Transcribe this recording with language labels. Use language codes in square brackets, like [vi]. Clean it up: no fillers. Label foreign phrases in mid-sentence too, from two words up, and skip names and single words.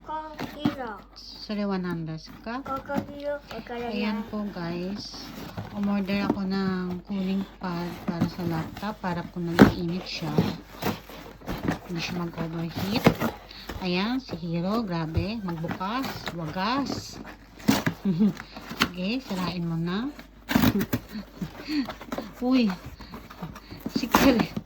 [ja] Hiro. それは何ですか? ここHiroわからない。 [tl] Ayan po guys, umorder ako ng [en] cooling pad [tl] para sa laptop para kung nag-iinit siya hindi siya mag-overheat. Ayan si Hiro, grabe magbukas, wagas. Sige, sirain mo na. Uy, sikil.